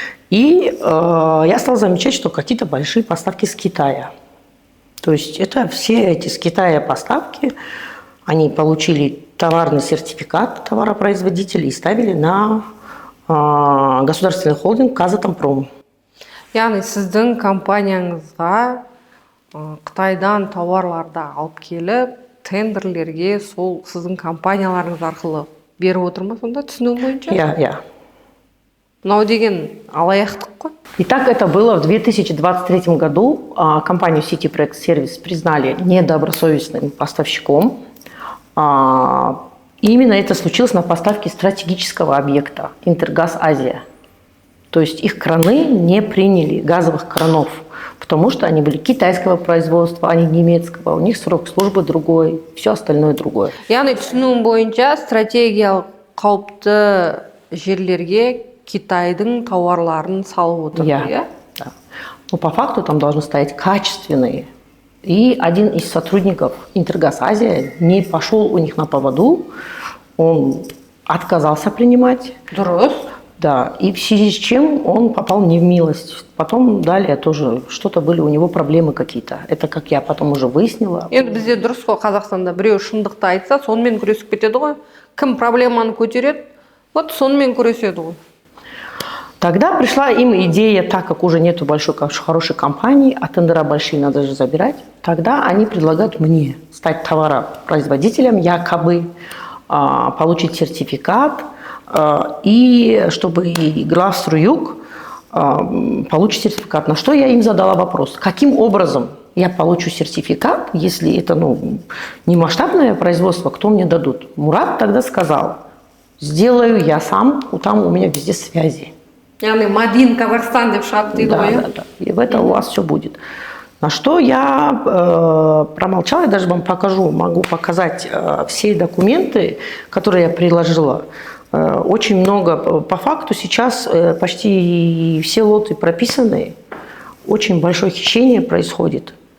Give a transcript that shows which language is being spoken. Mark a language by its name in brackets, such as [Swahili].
[Russian] И я стала замечать, что какие-то большие поставки с Китая. То есть это все эти с Китая поставки, они получили товарный сертификат товаропроизводителей и ставили на государственный холдинг Казатомпром. [Kazakh] Яғни сіздің компанияңызға Қытайдан тауарларды алып келіп, тендерлерге сол сіздің компанияларыңыз арқылы беріп отыр ма сонда, түсінуім бойынша? [Russian] Я. [Kazakh] мынау деген алаяқтық қой. [Russian] Итак, это было в 2023 году. Компанию City Project Service признали недобросовестным поставщиком. И именно это случилось на поставке стратегического объекта Интергаз Азия. То есть их краны не приняли, газовых кранов, потому что они были китайского производства, а не немецкого. У них срок службы другой, все остальное другое. [Kazakh] Яғни түсінуім бойынша стратегиялық қауіпті жерлерге Китайдың тауарларын салып отыр, [Russian] Да. Но по факту там должны стоять качественные. И один из сотрудников Интергаз Азия не пошел у них на поводу, он отказался принимать. [Kazakh] Дұрыс. [Russian] Да, и в связи с чем он попал не в милость. Потом далее тоже что-то были у него проблемы какие-то. Это как я потом уже выяснила. [Kazakh] Енді бізде дұрыс қой, Қазақстанда біреу шындықты айтса, сонымен күресіп кетеді ғой. Кім проблеманы көтереді, вот сонымен күреседі ғой. [Russian] Тогда пришла им идея, так как уже нету большой, хорошей компании, а тендера большие надо же забирать, тогда они предлагают мне стать товаропроизводителем, якобы получить сертификат, и чтобы и Главстроюк получить сертификат. На что я им задала вопрос, каким образом я получу сертификат, если это не масштабное производство, кто мне дадут? Мурат тогда сказал, сделаю я сам, там у меня везде связи. [Kazakh] Яғни Мадин Казахстан деп шығады дейді ғой. [Russian] Да. И в этом у вас все будет. На что я промолчала, я даже вам могу показать все документы, которые я приложила. Очень много, по факту сейчас почти все лоты прописаны, очень большое хищение происходит.